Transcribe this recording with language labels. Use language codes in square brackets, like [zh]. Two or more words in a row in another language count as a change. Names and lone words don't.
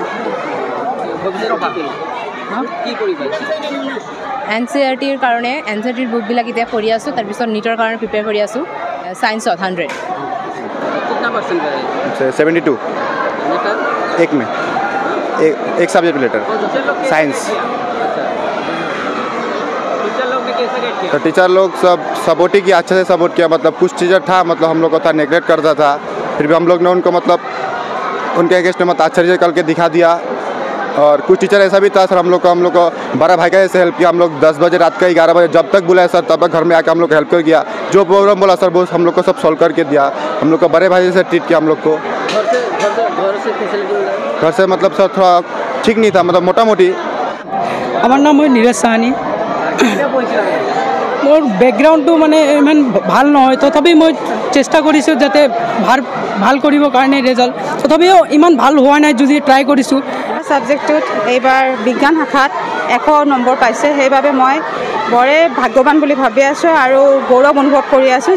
[as] NCERTৰ কাৰণে NCERTৰ বুকবিলাক এতিয়া পঢ়ি আছোঁ, তাৰপিছত নীটৰ কাৰণে প্ৰিপেয়াৰ কৰি আছোঁ। ছায়েন্সত 100 [hi] 72 एक में एक सब्जेक्ट लेटर साइंस। तो टीचर लोग सब सपोर्ट ही किया, अच्छे से सपोर्ट किया। मतलब कुछ टीचर था मतलब हम लोग को था नेगलेक्ट करता था, फिर भी हम लोग ने उनको मतलब उनके अगेंस्ट में मतलब अच्छा रिजल्ट करके दिखा दिया। और कुछ टीचर ऐसा भी था सर हम लोग को बड़ा भाई का जैसे हेल्प किया। हम लोग 10 बजे रात का 11 बजे जब तक बुलाया सर तब तक घर में आकर हम लोग हेल्प कर किया। जो प्रॉब्लम बोला सर वो हम लोग को सब सॉल्व करके दिया। हम लोग को बड़े भाई जैसे ट्रीट किया। हम लोग को घर से मतलब सर थोड़ा ठीक नहीं था, मतलब मोटा मोटी। [as] আমার নাম হয় নীৰজ সাহানী। মোৰ বেকগ্ৰাউণ্ডটো মানে ইমান ভাল নহয়, তথাপি মই চেষ্টা কৰিছোঁ যাতে ভাল কৰিবৰ কাৰণে ৰিজাল্ট। তথাপিও ইমান ভাল হোৱা নাই, যদি ট্ৰাই কৰিছোঁ। ছাবজেক্টটোত এইবাৰ বিজ্ঞান শাখাত 100 নম্বৰ পাইছে, সেইবাবে মই বৰে ভাগ্যৱান বুলি ভাবি আছোঁ আৰু গৌৰৱ অনুভৱ কৰি আছোঁ।